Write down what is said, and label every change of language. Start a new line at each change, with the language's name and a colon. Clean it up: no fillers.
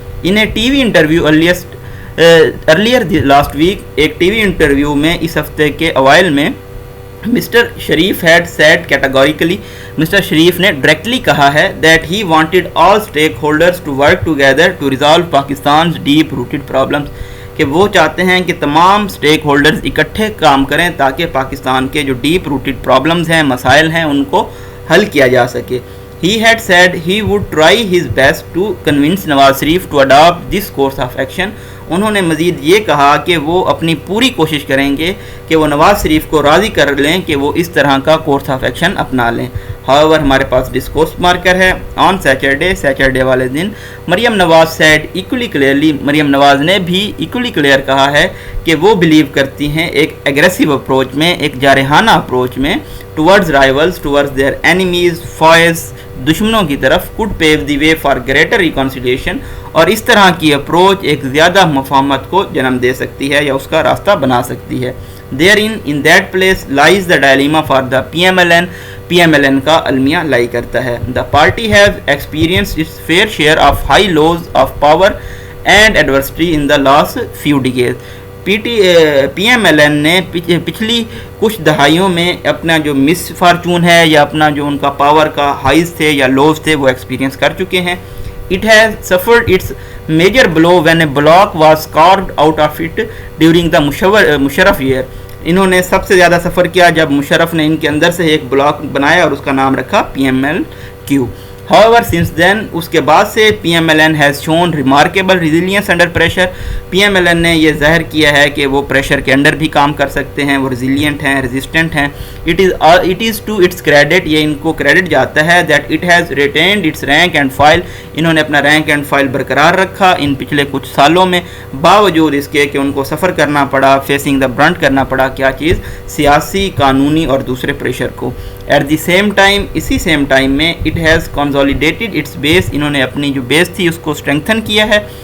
English: in a T V interview earlier last week,
Urdu: ایک T V interview میں اس ہفتے کے اوائل میں
English: mister Sharif had said categorically,
Urdu: mister شریف نے ڈائریکٹلی کہا ہے
English: that he wanted all stakeholders to work together to resolve Pakistan's deep rooted problems,
Urdu: کہ وہ چاہتے ہیں کہ تمام اسٹیک ہولڈرز اکٹھے کام کریں تاکہ پاکستان کے جو ڈیپ روٹڈ پرابلمز ہیں, مسائل ہیں, ان کو حل کیا جا سکے.
English: He had said he would try his best to convince Nawaz Sharif to adopt this course of action.
Urdu: انہوں نے مزید یہ کہا کہ وہ اپنی پوری کوشش کریں گے کہ وہ نواز شریف کو راضی کر لیں کہ وہ اس طرح کا کورس آف ایکشن اپنا لیں. However, ہمارے پاس ڈسکورس مارکر ہے. آن سیٹرڈے والے دن Maryam Nawaz
English: said equally clearly,
Urdu: Maryam Nawaz نے بھی
English: equally clear
Urdu: کہا ہے کہ وہ بلیو کرتی ہیں ایک ایگریسو اپروچ میں, ایک جارحانہ اپروچ میں,
English: towards rivals, towards their enemies, foes,
Urdu: دشمنوں کی طرف,
English: could pave the way for greater reconciliation,
Urdu: اور اس طرح کی اپروچ ایک زیادہ مفاہمت کو جنم دے سکتی ہے یا اس کا راستہ بنا سکتی ہے.
English: Therein, in that place lies the dilemma for the PMLN.
Urdu: PMLN کا المیہ لائی کرتا ہے.
English: The party has experienced its fair share of high lows of power and adversity in the last few decades.
Urdu: P M L N نے پچھلی کچھ دہائیوں میں اپنا جو مس فارچون ہے یا اپنا جو ان کا پاور کا ہائیز تھے یا لوز تھے وہ ایکسپیرینس کر چکے ہیں.
English: It has suffered its major blow when a block was carved out of it during the Musharraf year.
Urdu: انہوں نے سب سے زیادہ سفر کیا جب مشرف نے ان کے اندر سے ایک بلاک بنایا اور اس کا نام رکھا P M L Q.
English: However, since then,
Urdu: اس کے بعد سے
English: P M L N has shown remarkable resilience under pressure.
Urdu: P M L N نے یہ ظاہر کیا ہے کہ وہ پریشر کے انڈر بھی کام کر سکتے ہیں, وہ ریزیلینٹ ہیں, ریزسٹنٹ ہیں.
English: It is to its credit,
Urdu: یہ ان کو کریڈٹ جاتا ہے,
English: that it has retained its rank and file.
Urdu: انہوں نے اپنا رینک اینڈ فائل برقرار رکھا ان پچھلے کچھ سالوں میں, باوجود اس کے کہ ان کو سفر کرنا پڑا,
English: facing the brunt
Urdu: کرنا پڑا, کیا چیز, سیاسی, قانونی اور دوسرے پریشر کو.
English: at the same time,
Urdu: اسی سیم ٹائم میں
English: it has consolidated its base,
Urdu: انہوں نے اپنی جو بیس تھی اس کو اسٹرینگتھن کیا ہے.